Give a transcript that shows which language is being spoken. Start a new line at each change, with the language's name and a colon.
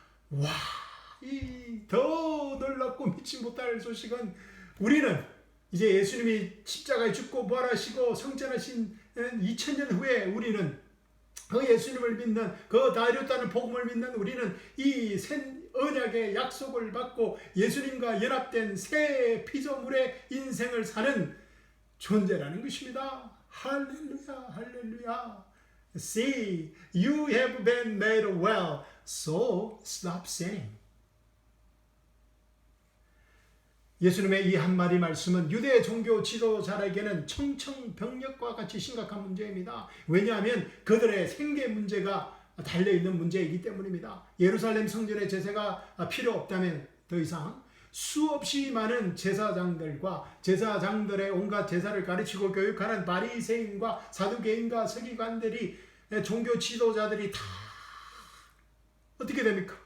Korean: 와, 이 더 놀랍고 믿지 못할 소식은 우리는 이제 예수님이 십자가에 죽고 부활하시고 성천하신 2000년 후에 우리는 그 예수님을 믿는 그 다 이뤘다는 복음을 믿는 우리는 이 새 언약의 약속을 받고 예수님과 연합된 새 피조물의 인생을 사는 존재라는 것입니다. 할렐루야, 할렐루야.
English: See, you have been made well, so stop sinning.
Korean: 예수님의 이 한마디 말씀은 유대 종교 지도자에게는 청천벽력과 같이 심각한 문제입니다. 왜냐하면 그들의 생계 문제가 달려있는 문제이기 때문입니다. 예루살렘 성전의 제사가 필요 없다면 더 이상 수없이 많은 제사장들과 제사장들의 온갖 제사를 가르치고 교육하는 바리새인과 사두개인과 서기관들이 종교 지도자들이 다 어떻게 됩니까?